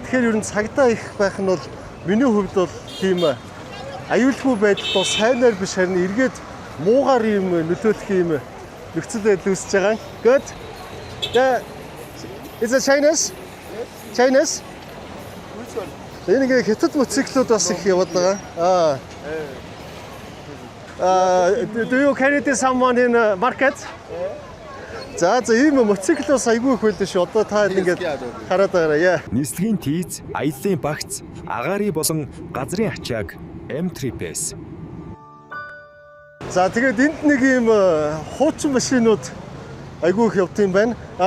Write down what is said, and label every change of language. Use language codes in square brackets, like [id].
[mn] Тэгэхээр ер нь цагдаа их байх нь бол миний хувьд бол тийм аюулгүй байдал бол сайнаар биш харин эргээд муугаар юм нөлөөлөх юм нөхцөл байдал үүсэж байгаа. [en] Good. Is it Chinese? Chinese? Which one? [mn] Энэ хятад мотоциклууд бас их яваад байгаа. [en] Do you carry this someone in market? [mn] За ийм мотоциклоос айгүй их байлаа шүү. Одоо та ингээд хараад байгаарай. Яа. Нислэгийн тийз, аяллаа багц, агаарын болон газрын ачааг M3-с. За тэгээд энд нэг ийм хуучин машинууд айгүй их явд юм байна.